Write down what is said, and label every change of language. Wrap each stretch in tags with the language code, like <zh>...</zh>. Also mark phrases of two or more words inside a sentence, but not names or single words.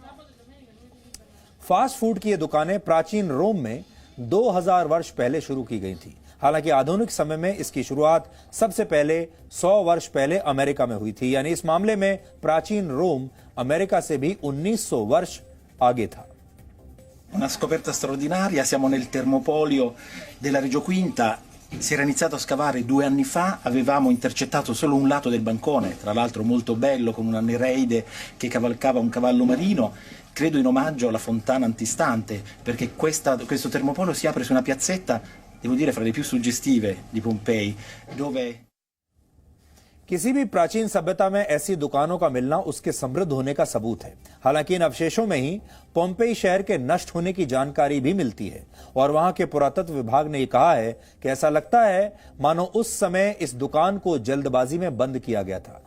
<hi>फास्ट फूड की ये दुकानें प्राचीन रोम में 2000 वर्ष पहले शुरू की गई थी। हालांकि आधुनिक समय में इसकी शुरुआत सबसे पहले 100 वर्ष पहले अमेरिका में हुई थी, यानी इस मामले में प्राचीन रोम अमेरिका से भी 1900 वर्ष आगे था।</hi> <it>Una scoperta straordinaria, siamo nel Termopolio della Reggio Quinta. Si era iniziato a scavare 2 anni fa, avevamo intercettato solo un lato del bancone, tra l'altro molto bello, con una nereide che cavalcava un cavallo marino, credo in omaggio alla fontana antistante, perché questo termopolio si apre su una piazzetta, devo dire, fra le più suggestive di Pompei, dove...</it> <hi>किसी भी प्राचीन सभ्यता में ऐसी दुकानों का मिलना उसके समृद्ध होने का सबूत है। हालांकि इन अवशेषों में ही पोम्पेई शहर के नष्ट होने की जानकारी भी मिलती है और वहां के पुरातत्व विभाग ने कहा है कि ऐसा लगता है मानो उस समय इस दुकान को जल्दबाजी में बंद किया गया था।</hi>